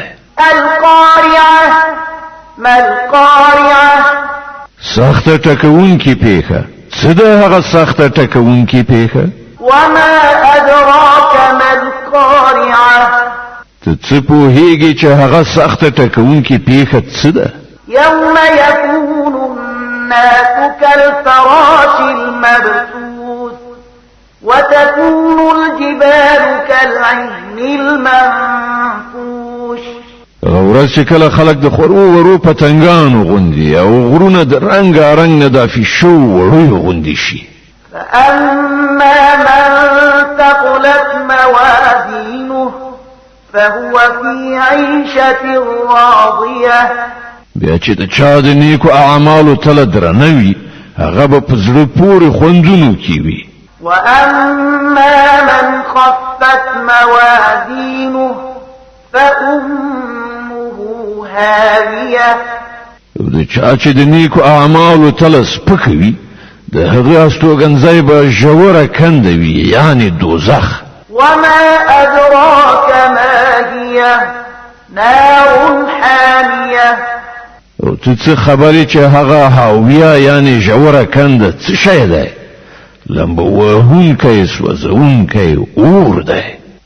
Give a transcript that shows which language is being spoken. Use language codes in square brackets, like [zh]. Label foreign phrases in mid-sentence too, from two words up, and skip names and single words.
[ar] القارعه ما القارعه [ps] سخت ټکون کی پیخه څه ده هغه سخت ټکون کی پیخه [ar] وما ادراك ما القارعه [ps] ته څه پوهیږي چې هغه سخت ټکون کی پیخه څه ده [ar] يوم يكون الناس كالفراش المبثوث وتكون الجبال كالعهن المنفوش. [ps] ورځ چې کله خلک د خورو ورو پتنګانو غوندي او غرونه د رنګارنګ نه د فیشو وړو غوندي شي. [ar] فأما من ثقلت موازينه فهو في عيشة راضية. [ps] بیا چې د چا د نیکو اعمالو تل درنوي هغه به په زړه پورې خوندونو کې وي. [ar] وأما من خفت موازينه فأمه هاوية. [ps] د چا چې د نیکو اعمالو تل سپکوي د هغه استوګنځي به ژوره کنده وي یعنی دوزخ. [ar] وما أدراك ما هي نار حامية. [ps] او ته څه خبرې چې هغه هاویه یعنی ژوره کنده څه شی دی؟ لمبه وهونکی سوځونکی اور دی.